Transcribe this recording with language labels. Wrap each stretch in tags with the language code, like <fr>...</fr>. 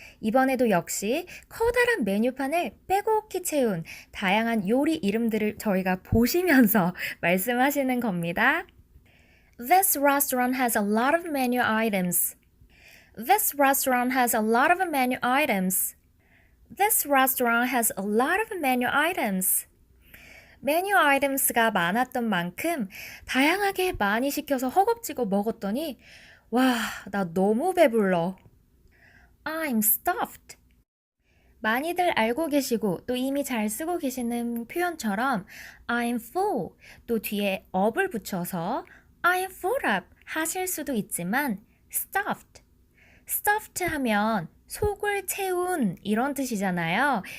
<ko>이번에도 역시 커다란 메뉴판을 빼곡히 채운 다양한 요리 이름들을 저희가 보시면서 말씀하시는 겁니다.</ko> <en>This restaurant has a lot of menu items. This restaurant has a lot of menu items. This restaurant has a lot of menu items.</en> <ko>메뉴 아이템스가 많았던 만큼 다양하게 많이 시켜서 허겁지겁 먹었더니 와, 나 너무 배불러.</ko> <en>I'm stuffed.</en> <ko>많이들 알고 계시고 또 이미 잘 쓰고 계시는 표현처럼 I'm full 또 뒤에 up을 붙여서</ko> <en>I'm full up</en> <ko>하실 수도 있지만 stuffed 하면 속을 채운 이런 뜻이잖아요.</ko>